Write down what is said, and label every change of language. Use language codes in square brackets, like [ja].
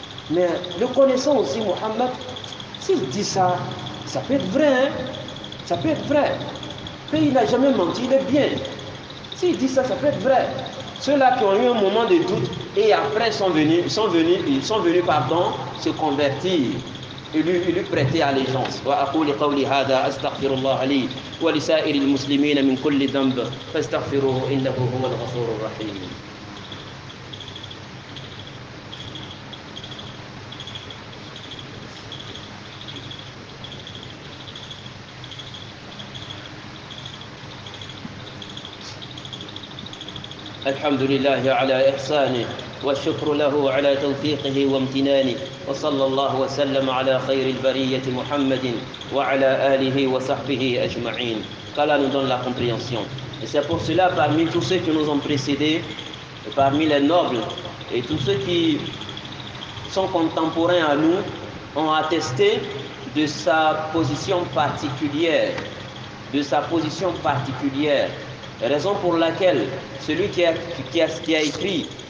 [fr] Mais le connaissant aussi, Mohammed, s'il dit ça, ça peut être vrai, hein? Ça peut être vrai. Mais il n'a jamais menti, il est bien. S'il dit ça, ça peut être vrai. Ceux-là qui ont eu un moment de doute et après sont venus se convertir et lui prêter allégeance. [ar] وأقول قولي هذا أستغفر الله لي ولسائر المسلمين من كل ذنب فاستغفروه إنه هو الغفور الرحيم. الحمد لله على إحسانه والشكر له على توفيقه وامتنانه وصلى الله وسلم على خير البرية محمد وعلى آله وصحبه أجمعين. [fr] Qu'Allah nous donne la compréhension. Et c'est pour cela, parmi tous ceux qui nous ont précédés, parmi les nobles et tous ceux qui sont contemporains à nous, ont attesté de sa position particulière, raison pour laquelle celui qui a écrit